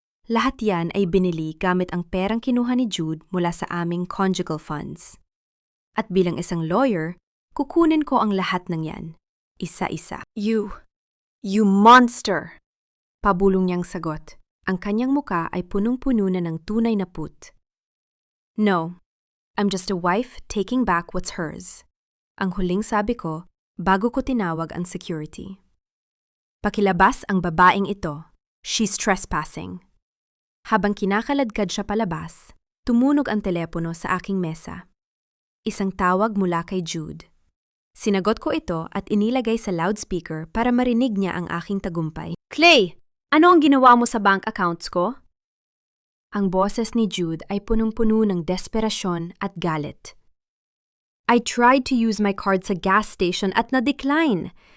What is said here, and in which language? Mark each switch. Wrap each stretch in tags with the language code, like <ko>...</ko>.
<tl>Lahat yan ay binili gamit ang perang kinuha ni Jude mula sa aming conjugal funds. At bilang isang lawyer, kukunin ko ang lahat ng yan. Isa-isa.</tl> <en>You monster!</en> <tl>Pabulong niyang sagot. Ang kanyang muka ay punong-puno na ng tunay na put.</tl> <en>No, I'm just a wife taking back what's hers.</en> <tl>Ang huling sabi ko bago ko tinawag ang security. Pakilabas ang babaeng ito.</tl> <en>She's trespassing.</en> <tl>Habang kinakaladkad siya palabas, tumunog ang telepono sa aking mesa. Isang tawag mula kay Jude. Sinagot ko ito at inilagay sa loudspeaker para marinig niya ang aking tagumpay. Clay, ano ang ginawa mo sa bank accounts ko? Ang boses ni Jude ay punong-puno ng desperasyon at galit.</tl> <en>I tried to use my card sa gas station at na-decline.</en>